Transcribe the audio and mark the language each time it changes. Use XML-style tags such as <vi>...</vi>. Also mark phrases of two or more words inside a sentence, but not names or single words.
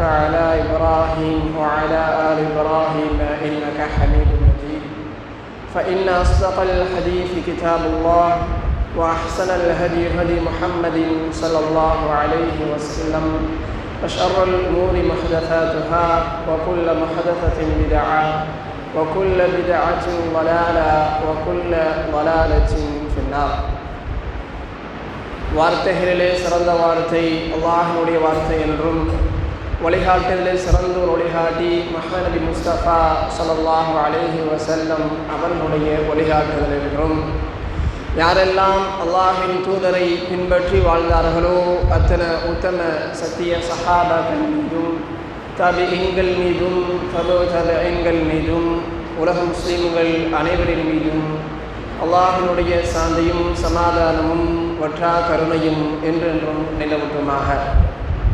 <ar>على إبراهيم وعلى آل إبراهيم إنك حميد مجيد فإن أصدق الحديث كتاب الله وأحسن الهدي هدي محمد صلى الله عليه وسلم وشر الأمور محدثاتها وكل محدثة بدعة وكل بدعة ضلالة وكل ضلالة في النار</ar> <ta>வார்த்தைகளிலே சிறந்த வார்த்தை அல்லாஹ்வுடைய வார்த்தை என்றும் வழிகாட்டுதலே சிறந்த ஒரு வழிகாட்டி முஹம்மது நபி முஸ்தபா</ta> <ar>صلى الله عليه وسلم</ar> <ta>அவர்களுடைய வழிகாட்டுதல் என்றும் யாரெல்லாம் அல்லாஹ்வின் தூதரை பின்பற்றி வாழ்ந்தார்களோ அத்தனை உத்தம சத்திய சஹாபாக்கள் மீதும் தாபிஈன்கள் மீதும் தபூதபீன்கள் மீதும் உலக முஸ்லிம்கள் அனைவரின் மீதும் அல்லாஹ்வினுடைய சாந்தியும் சமாதானமும் வற்றா கருணையும் என்றென்றும் நிலவட்டுமாக.</ta>